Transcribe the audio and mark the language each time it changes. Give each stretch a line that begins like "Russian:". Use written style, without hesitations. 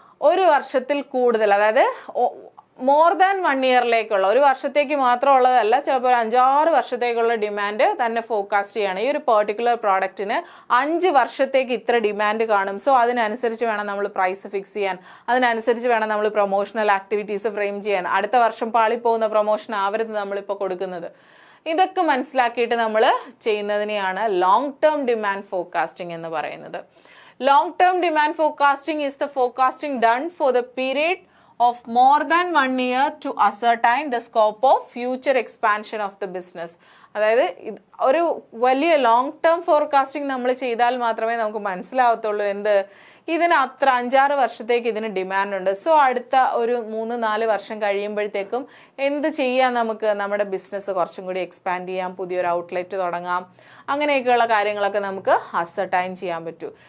Malayalam: ഒരു വർഷത്തിൽ കൂടുതൽ, അതായത് മോർ ദാൻ 1 ഇയറിലേക്കുള്ള, ഒരു വർഷത്തേക്ക് മാത്രമുള്ളതല്ല, ചിലപ്പോൾ 5-6 വർഷത്തേക്കുള്ള ഡിമാൻഡ് തന്നെ ഫോർകാസ്റ്റ് ചെയ്യണം. ഈ ഒരു പെർട്ടിക്കുലർ പ്രോഡക്റ്റിന് 5 വർഷത്തേക്ക് ഇത്ര ഡിമാൻഡ് കാണും. സോ അതിനനുസരിച്ച് വേണം നമ്മൾ പ്രൈസ് ഫിക്സ് ചെയ്യാൻ, അതിനനുസരിച്ച് വേണം നമ്മൾ പ്രൊമോഷണൽ ആക്ടിവിറ്റീസ് ഫ്രെയിം ചെയ്യാൻ. അടുത്ത വർഷം പാളിപ്പോകുന്ന പ്രൊമോഷൻ ആവരുത് നമ്മളിപ്പോൾ കൊടുക്കുന്നത്. ഇതൊക്കെ മനസ്സിലാക്കിയിട്ട് നമ്മൾ ചെയ്യുന്നതിനെയാണ് ലോങ് ടേം ഡിമാൻഡ് ഫോർകാസ്റ്റിംഗ് എന്ന് പറയുന്നത്.
English: Long term demand forecasting is the forecasting done for the period of more than 1 year to ascertain the scope of future expansion of the business.
Malayalam: അതായത് ഒരു വലിയ ലോങ് ടേം ഫോർകാസ്റ്റിംഗ് നമ്മൾ ചെയ്താൽ മാത്രമേ നമുക്ക് മനസ്സിലാവത്തുള്ളൂ ഇതിന് അത്ര 5-6 വർഷത്തേക്ക് ഇതിന് ഡിമാൻഡ് ഉണ്ട്. സോ അടുത്ത ഒരു 3-4 വർഷം കഴിയുമ്പോഴത്തേക്കും ചെയ്യാം, നമുക്ക് നമ്മുടെ ബിസിനസ് കുറച്ചും കൂടി എക്സ്പാൻഡ് ചെയ്യാം, പുതിയൊരു ഔട്ട്ലെറ്റ് തുടങ്ങാം, അങ്ങനെയൊക്കെയുള്ള കാര്യങ്ങളൊക്കെ നമുക്ക് അസർട്ടൈൻ ചെയ്യാൻ പറ്റൂ.